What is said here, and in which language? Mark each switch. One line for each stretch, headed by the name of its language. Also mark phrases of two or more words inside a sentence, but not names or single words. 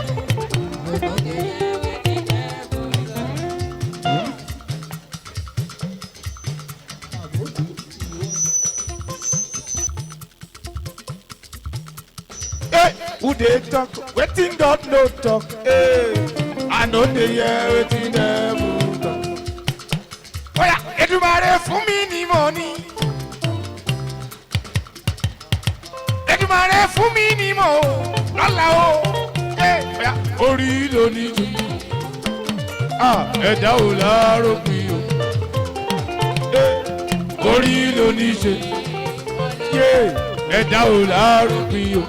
Nigerian Pidgin: Who dey talk wetin God no talk? I no dey hear wetin dem talk. Oya,
Yoruba: Èdùmàrè fún mi ní money. Èdùmàrè fún mi ní mo lọ́la o. Oya, orí ló ní jù. Ẹ̀dá ò láàárọ̀ pin o. Orí ló ní ṣe. Ẹ̀dá ò láàárọ̀ pin o.